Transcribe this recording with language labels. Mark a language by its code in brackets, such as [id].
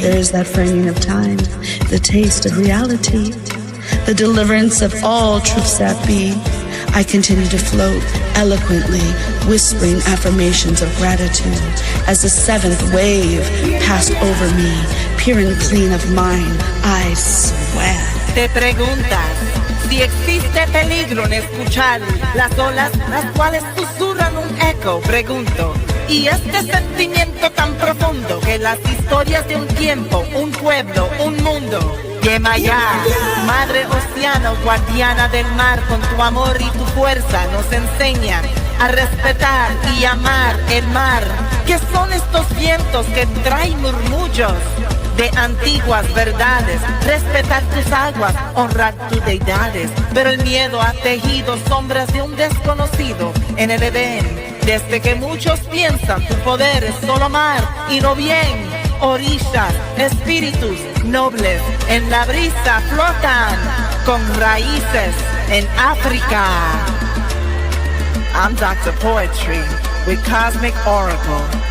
[en] There is that framing of time, the taste of reality, the deliverance of all truths that be. I continue to float eloquently, whispering affirmations of gratitude as the seventh wave passed over me, pure and clean of mind. I swear. [es] Te preguntas si existe peligro en escuchar las olas, las cuales susurran un eco. Pregunto, y este sentimiento tan profundo que las historias de un tiempo, un pueblo, un mundo. Yemayá, madre océano, guardiana del mar, con tu amor y tu fuerza nos enseñan a respetar y amar el mar. ¿Qué son estos vientos que traen murmullos de antiguas verdades? Respetar tus aguas, honrar tus deidades. Pero el miedo ha tejido sombras de un desconocido en el Edén. Desde que muchos piensan tu poder es solo amar y no bien. Orillas, espíritus nobles en la brisa flotan con raíces en África. [en] I'm Dr. Poetry with Cosmic Oracle.